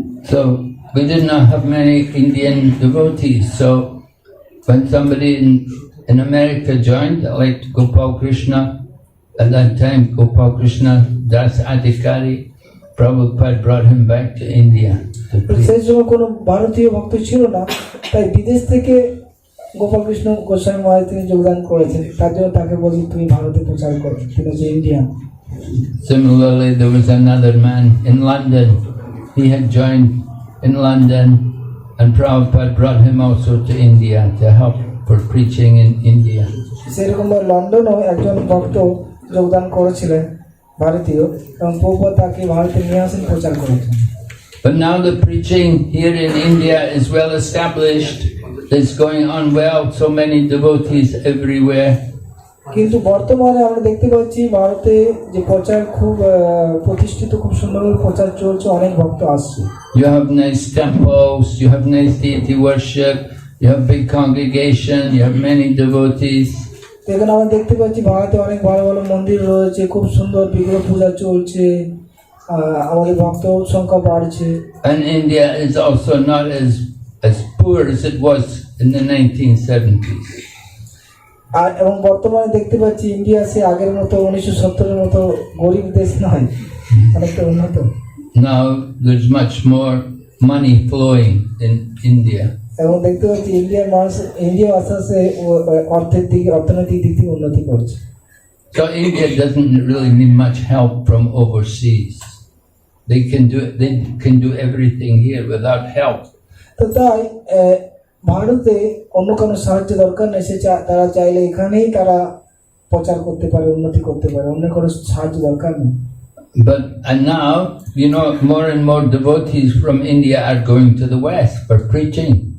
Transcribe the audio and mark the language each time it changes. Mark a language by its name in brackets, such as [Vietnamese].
[English] So we did not have many Indian devotees. So when somebody in America joined, like Gopal Krishna, at that time Gopal Krishna Das Adhikari, Prabhupada brought him back to India to [Bangla] তো [English] preach. [Bangla] সেই সময় কোনো ভারতীয় ভক্ত ছিল না, তাই বিদেশ থেকে গোপাল কৃষ্ণ গোস্বামী মহারাজ তিনি যোগদান করেছেন, তার জন্য তাকে বলি তুমি ভারতে প্রচার করো, তিনি হচ্ছে Indian. [English] Similarly, there was another man in London. He had joined in London, and Prabhupada brought him also to India to help for preaching in India. [Bangla] সেরকম লন্ডনেও একজন ভক্ত যোগদান করেছিলেন ভারতীয়, এবং প্রভুপাদ তাকে ভারতে নিয়ে আসেন প্রচার করেছেন। [English] But now the preaching here in India is well established. It's going on well, so many devotees everywhere. [Bangla] কিন্তু বর্তমানে আমরা দেখতে পাচ্ছি ভারতে যে প্রচার খুব প্রতিষ্ঠিত, খুব সুন্দরভাবে প্রচার চলছে, অনেক ভক্ত আসছে। [English] You have nice temples, you have nice deity worship, you have big congregation, you have many devotees. [Bangla] তো এখানে আমরা দেখতে পাচ্ছি ভারতে অনেক ভালো ভালো মন্দির রয়েছে, খুব সুন্দর বিগ্রহ পূজা চলছে, আমাদের ভক্ত সংখ্যা বাড়ছে। [English] And India is also not as poor as it was in the 1970s. [Bangla] আর এবং বর্তমানে দেখতে পাচ্ছি ইন্ডিয়া সে আগের মতো 1970-এর মতো গরিব দেশ নয়, অনেকটা উন্নত। [English] Now there's much more money flowing in India. [Bangla] এবং দেখতে পাচ্ছি ইন্ডিয়ার মানুষ, ইন্ডিয়া আস্তে আস্তে অর্থনৈতিক দিক থেকে উন্নতি করছে। [English] So India doesn't really need much help from overseas. They can do everything here without help. [Bangla] তো তাই ভারতে অন্য কোনো সাহায্য দরকার নেই, তারা চাইলে এখানেই তারা প্রচার করতে পারে, উন্নতি করতে পারে, অন্য কোনো সাহায্য দরকার নেই। [English] And now, you know, more and more devotees from India are going to the West for preaching.